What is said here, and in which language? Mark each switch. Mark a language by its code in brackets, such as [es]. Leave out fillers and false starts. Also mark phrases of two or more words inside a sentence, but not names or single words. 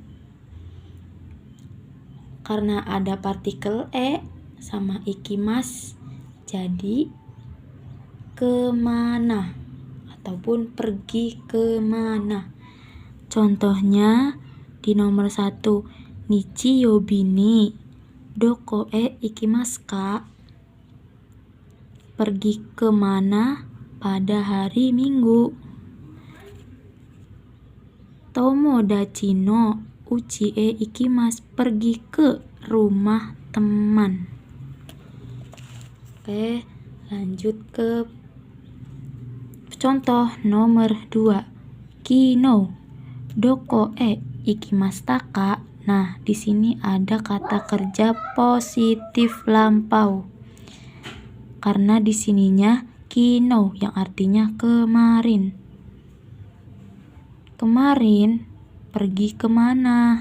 [id] Karena ada partikel e sama ikimas, jadi kemana ataupun pergi kemana. Contohnya di nomor 1, [ja] 日曜日にどこへ行きますか? [id] Pergi kemana pada hari Minggu. [ja] 友達の家へ行きます, [id] pergi ke rumah teman. Oke, lanjut ke contoh nomor 2. [ja] 昨日どこへ行きましたか? [id] Nah, di sini ada kata kerja positif lampau. Karena di sininya kino yang artinya kemarin. Kemarin pergi kemana?